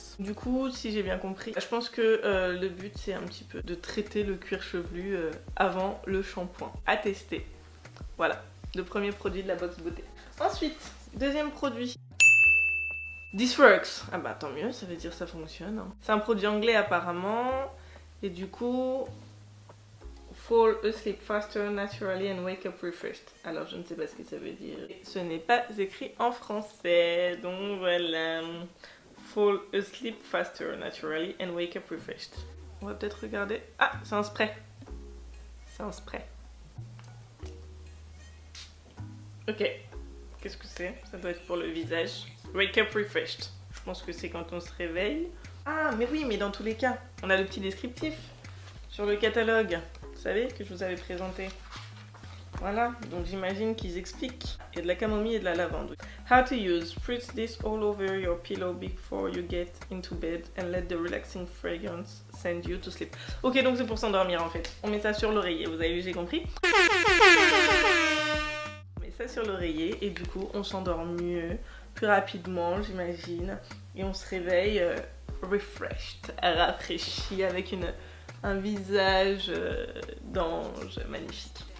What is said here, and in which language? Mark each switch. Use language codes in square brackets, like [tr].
[fr] Du coup, si j'ai bien compris, je pense que le but c'est un petit peu de traiter le cuir chevelu avant le shampoing. À tester. Voilà, le premier produit de la box beauté. Ensuite, deuxième produit. [en] This works. [fr] Ah bah tant mieux, ça veut dire que ça fonctionne. C'est un produit anglais apparemment. Et du coup... [en] Fall asleep faster naturally and wake up refreshed. [fr] Alors je ne sais pas ce que ça veut dire. Ce n'est pas écrit en français. Donc voilà. [en] Fall asleep faster naturally and wake up refreshed. [fr] On va peut-être regarder. Ah, c'est un spray. C'est un spray. Ok. Qu'est-ce que c'est? Ça doit être pour le visage. [en] Wake up refreshed. [fr] Je pense que c'est quand on se réveille. Ah, mais oui, mais dans tous les cas, on a le petit descriptif sur le catalogue. Vous savez, que je vous avais présenté. Voilà, donc j'imagine qu'ils expliquent. Il y a de la camomille et de la lavande. [en] How to use. Spritz this all over your pillow before you get into bed and let the relaxing fragrance send you to sleep. [fr] Ok, donc c'est pour s'endormir en fait. On met ça sur l'oreiller, vous avez vu, j'ai compris. On met ça sur l'oreiller et du coup on s'endort mieux, plus rapidement j'imagine. Et on se réveille refreshed, rafraîchi avec un visage d'ange magnifique.